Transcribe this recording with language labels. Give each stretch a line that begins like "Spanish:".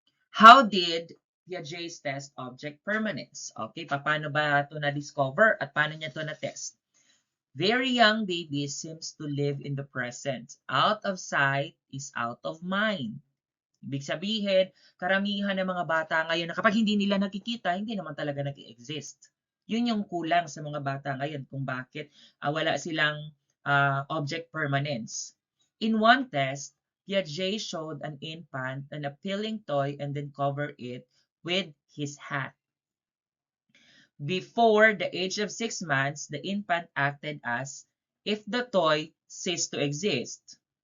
English: How did Piaget's test object permanence?
Filipino: Okay, paano ba ito na-discover at paano niya ito na-test?
English: Very young babies seems to live in the present. Out of sight is out of mind.
Filipino: Ibig sabihin, karamihan ng mga bata ngayon na kapag hindi nila nakikita, hindi naman talaga nag-exist. Yun yung kulang sa mga bata ngayon kung bakit wala silang object permanence.
English: In one test, Piaget showed an infant an appealing toy and then covered it with his hat. Before the age of 6 months, the infant acted as if the toy ceased to exist.